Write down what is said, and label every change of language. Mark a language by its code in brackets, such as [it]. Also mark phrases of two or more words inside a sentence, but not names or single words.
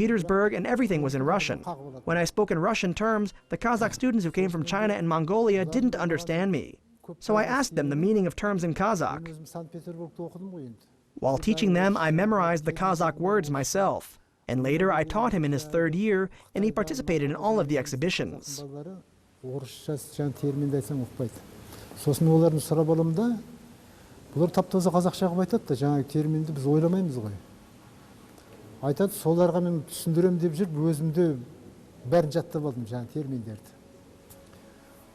[en] Petersburg, and everything was in Russian. When I spoke in Russian terms, the Kazakh students who came from China and Mongolia didn't understand me. So I asked them the meaning of terms in Kazakh. While teaching them, I memorized the Kazakh words myself. And later, I taught him in his third year, and he participated in all of the exhibitions. [kk] Сосын олардың сұрап аламын да, бұлар тап-таза қазақша қылып айтады да, жаңағы терминді біз ойламаймыз ғой. Айтады, соларға мен түсіндірем деп жүріп, өзімде бәрін жаттап алдым жаңағы терминдерді.